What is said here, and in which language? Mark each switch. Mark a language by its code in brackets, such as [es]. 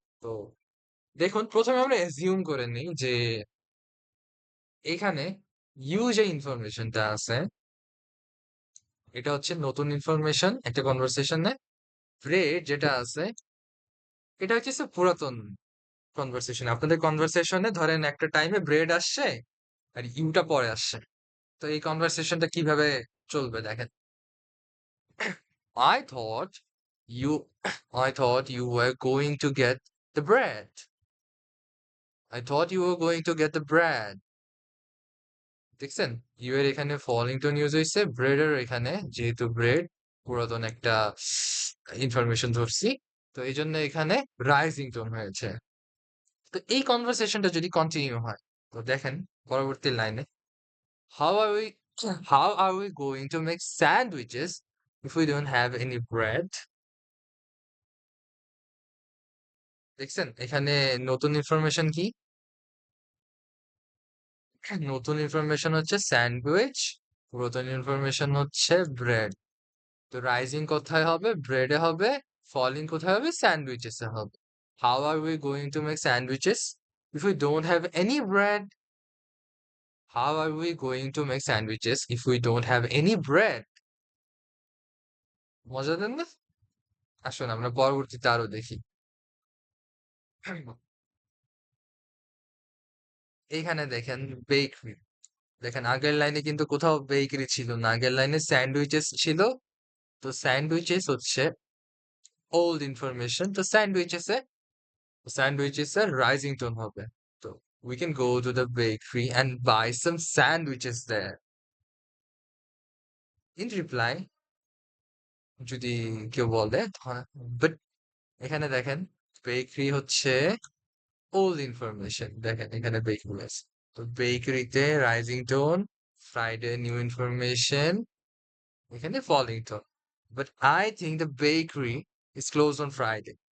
[bn] তো দেখুন প্রথমে আমরা এজিউম করে নিই যে এখানে ইউ যে ইনফরমেশনটা আছে এটা হচ্ছে নতুন ইনফরমেশন একটা কনভারসেশনে। ব্রেড যেটা আছে এটা হচ্ছে পুরাতন কনভারসেশন। আপনাদের কনভারসেশনে ধরেন একটা টাইমে ব্রেড আসছে আর ইউটা পরে আসছে। তো এই কনভারসেশনটা কিভাবে চলবে দেখেন। [en] I thought you I thought you were going to get the bread. I thought you were going to get the bread. [bn] দেখছেন? ইউ এর এখানে ফলিং টোন ইউজ হইছে, ব্রেড এর এখানে যেহেতু ব্রেড পুরাতন একটা ইনফরমেশন ধরছি। তো এইজন্য এখানে রাইজিং টোন হয়েছে। তো এই কনভারসেশনটা যদি কন্টিনিউ হয় তো দেখেন পরবর্তী লাইনে [en] How are we how are we going to make sandwiches if we don't have any bread? [bn] দেখছেন এখানে নতুন ইনফরমেশন কি? নতুন ইনফরমেশন হচ্ছে স্যান্ডউইচ, পুরাতন ইনফরমেশন হচ্ছে ব্রেড। তো রাইজিং কোথায় হবে? ব্রেডে হবে। ফলিং কোথায় হবে? স্যান্ডউইচেসে হবে। [en] How are we going to make sandwiches if we don't have any bread? How are we going to make sandwiches if we don't have any bread? [bn] মজাদার না? আসুন আমরা পরবর্তীতে আরো দেখি। এইখানে দেখেন বেকরি। দেখেন আগের লাইনে কিন্তু কোথাও বেকারি ছিল না। আগের লাইনে স্যান্ডউইচেস ছিল। তো স্যান্ডউইচেস হচ্ছে ওল্ড ইনফরমেশন। তো স্যান্ডউইচেস এর রাইজিং টোন হবে। [en] তো we can go to the bakery and buy some sandwiches there. In reply, [bn] যদি কেউ বলে বাট এখানে দেখেন বেকারি হচ্ছে ওল্ড ইনফরমেশন। দেখেন এখানে বেকারি আছে। তো বেকারিতে rising tone, Friday new information, এখানে falling tone. [en] But I think the bakery is closed on Friday.